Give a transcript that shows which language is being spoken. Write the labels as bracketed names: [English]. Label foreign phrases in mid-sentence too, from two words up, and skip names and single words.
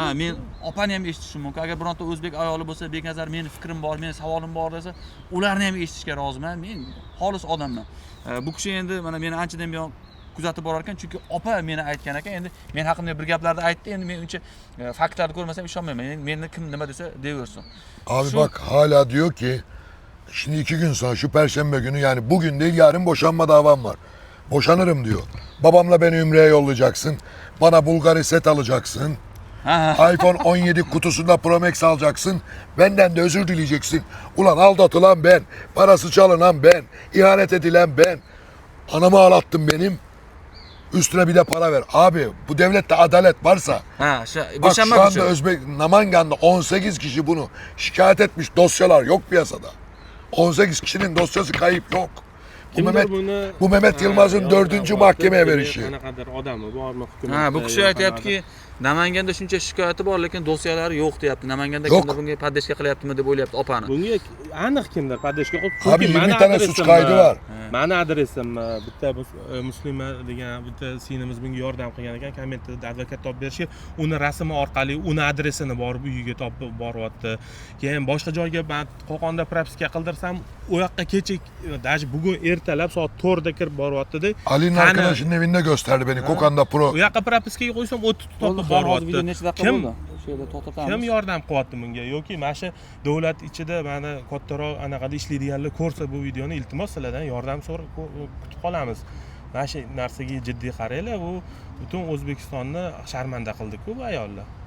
[Uzbek] Men opani ham eshitishim mumkin. Agar bironta o'zbek ayoli bo'lsa, bekazar meni fikrim bor, meni savolim bor desa, ularni ham eshitishga roziman. Men xolis odamman. Bu kishi endi mana meni anchadan buyon kuzatib borar ekan, chunki opa meni aytgan ekan. Endi men haqimda bir gaplarni aytdi. Endi men uncha faktlarni ko'rmasam ishonmayman. Meni kim nima desa deyaversin. [Turkish] Abi bak hala diyor ki şimdi 2 gün sonra şu perşembe günü yani bugün değil yarın boşanma davam var. Boşanırım diyor. Babamla beni Ümre'ye yollayacaksın. Bana Bulgari set alacaksın. iPhone 17 kutusunda Pro Max alacaksın. Benden de özür dileyeceksin. Ulan aldatılan ben. Parası çalınan ben. İhanet edilen ben. Anamı ağlattın benim. Üstüne bir de para ver. Abi bu devlette adalet varsa. Bak şu anda Namangan'da 18 kişi bunu şikayet etmiş. Dosyalar yok piyasada. 18 kişinin dosyası kayıp yok. Bu Mehmet Yılmaz'ın 4. mahkemeye verişi. [Uzbek] Bu kishi aytayaptiki, Namanganda shuncha shikoyati bor, lekin dosyalari yo'q deyapti. Namanganda kimdir bunga poddeshka qilyaptimi deb o'ylayapti opani. Bunga aniq kimdir poddeshka qilib. [Turkish] Abi 20 tane suç kaydı var. [Uzbek] mani adresim bitta muslima degan bitta singlimiz bunga yordam qilgan ekan, kommentda advokat topib berishga, uni rasmi orqali uni adresini borib uyiga topib boryapti. Keyin boshqa joyga men Qo'qonda propiska qildirsam, u yoqqa kecha даже bugun ertalab soat 4da kirib boryapti-da. [Turkish] Ali'nin arkadaşının evinde gösterdi beni. [Uzbek] Kokanda Pro. U yoqqa propiskaga qo'ysam, o'tib topib Hozir boryapti. video necha daqiqa bo'ldi? Shu yerda Kim to'xtatamiz. yordam qilyapti bunga yoki mana shu davlat ichida mana kattaroq anaqada ishlaydiganlar ko'rsa bu videoni, iltimos sizlardan yordam so'rab kutib qolamiz. Mana shu narsaga jiddiy qaranglar, bu butun O'zbekistonni sharmanda qildi-ku bu ayollar.